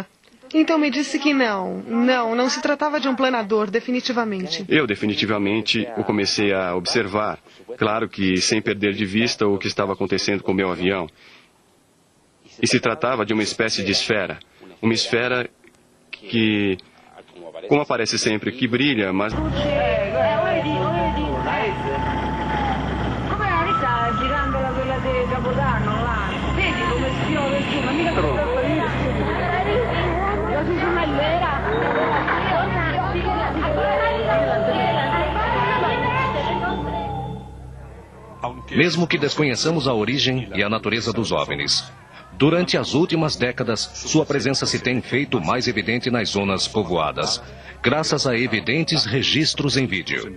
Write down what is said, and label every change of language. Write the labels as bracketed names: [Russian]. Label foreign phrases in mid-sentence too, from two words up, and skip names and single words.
[Portuguese] Então me disse que não se tratava de um planador, definitivamente. Eu definitivamente o comecei a observar, claro que sem perder de vista o que estava acontecendo com o meu avião. E se tratava de uma espécie de esfera, uma esfera que, como aparece sempre, que brilha, mas... [Italian] Come sta girando quella di Capodanno là? Vedi come spiove giù, ma mica troppo. [Portuguese] Mesmo que desconheçamos a origem e a natureza dos OVNIs, durante as últimas décadas, sua presença se tem feito mais evidente nas zonas povoadas, graças a evidentes registros em vídeo.